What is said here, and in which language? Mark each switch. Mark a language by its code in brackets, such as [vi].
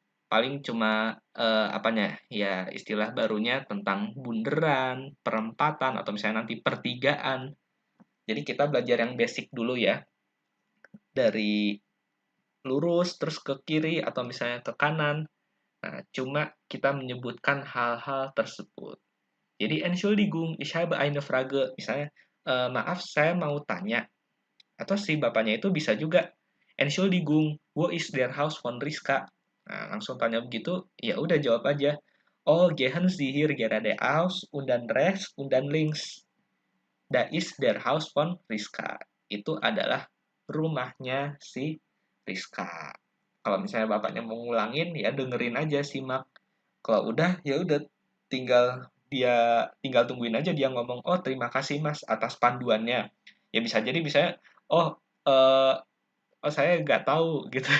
[id] Paling cuma apanya ya istilah barunya tentang bunderan, perempatan, atau misalnya nanti pertigaan. Jadi kita belajar yang basic dulu ya. Dari lurus terus ke kiri atau misalnya ke kanan. Nah, cuma kita menyebutkan hal-hal tersebut. [de] Jadi Entschuldigung, ich habe eine Frage. [id] Misalnya, maaf saya mau tanya. Atau si bapaknya itu bisa juga, [de] Entschuldigung, wo ist der Haus von Rizka? [id] Nah, langsung tanya begitu, ya udah jawab aja. Oh, [de] gehen Sie hier geradeaus und dann rechts und dann links. Da ist der Haus von Rizka. [id] Itu adalah rumahnya si Rizka. Kalau misalnya bapaknya mau ngulangin, ya dengerin aja simak. Kalau udah, ya udah tinggal tungguin aja dia ngomong, oh terima kasih mas atas panduannya. Ya bisa jadi misalnya, oh eh, oh saya nggak tahu gitu.